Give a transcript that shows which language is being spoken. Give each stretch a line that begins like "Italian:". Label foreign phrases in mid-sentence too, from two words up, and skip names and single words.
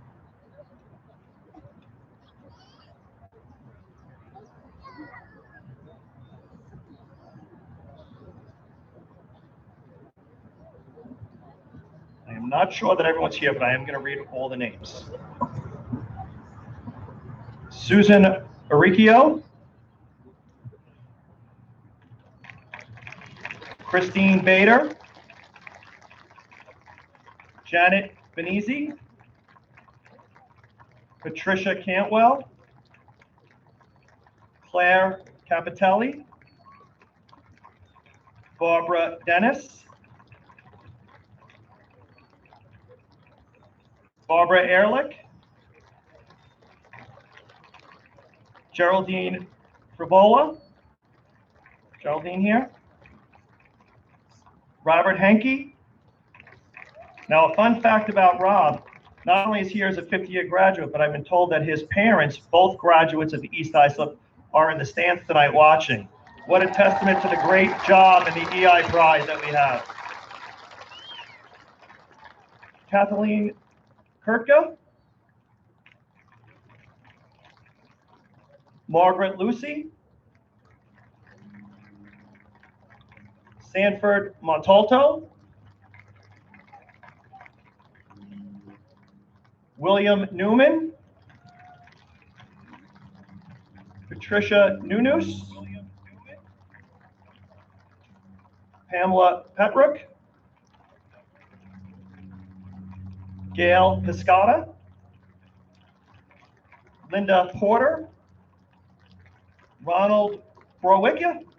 English: I am not sure that everyone's here, but I am going to read all the names. Susan Uricchio, Christine Bader, Janet Benizzi, Patricia Cantwell, Claire Capitelli, Barbara Dennis, Barbara Ehrlich, Geraldine Frivola, Geraldine here, Robert Henke. Now, a fun fact about Rob, not only is he here as a 50-year graduate, but I've been told that his parents, both graduates of the East Islip, are in the stands tonight watching. What a testament to the great job and the EI pride that we have. Kathleen Kirka, Margaret Lucy, Sanford Montalto, William Newman, Patricia Nunus, Pamela Petrook, Gail Piscata, Linda Porter, Ronald Browicka,